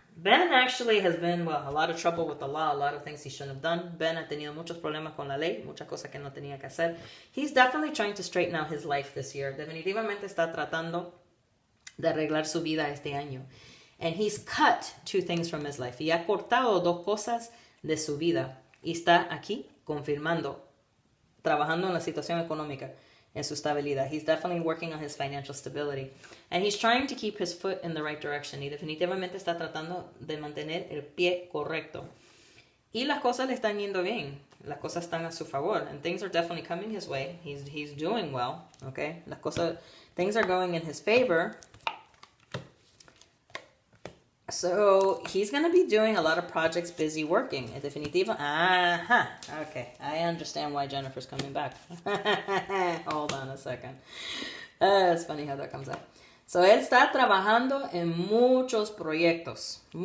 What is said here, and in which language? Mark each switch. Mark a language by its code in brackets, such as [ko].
[en] Ben actually has been, a lot of trouble with the law, a lot of things he shouldn't have done. [es] Ben ha tenido muchos problemas con la ley, muchas cosas que no tenía que hacer. [en] He's definitely trying to straighten out his life this year. [es] Definitivamente está tratando de arreglar su vida este año. [en] And he's cut 2 things from his life. [es] Y ha cortado 2 cosas de su vida. Y está aquí confirmando, trabajando en la situación económica, en su estabilidad. [en] He's definitely working on his financial stability. And he's trying to keep his foot in the right direction. [es] Y definitivamente está tratando de mantener el pie correcto. Y las cosas le están yendo bien. Las cosas están a su favor. [en] And things are definitely coming his way. He's doing well. Okay? Things are going in his favor. So, he's going to be doing a lot of projects, busy working. [es] En definitiva, [en] okay. I understand why Jennifer's coming back. Hold on a second. It's funny how that comes out. [es] So, él está trabajando en muchos proyectos.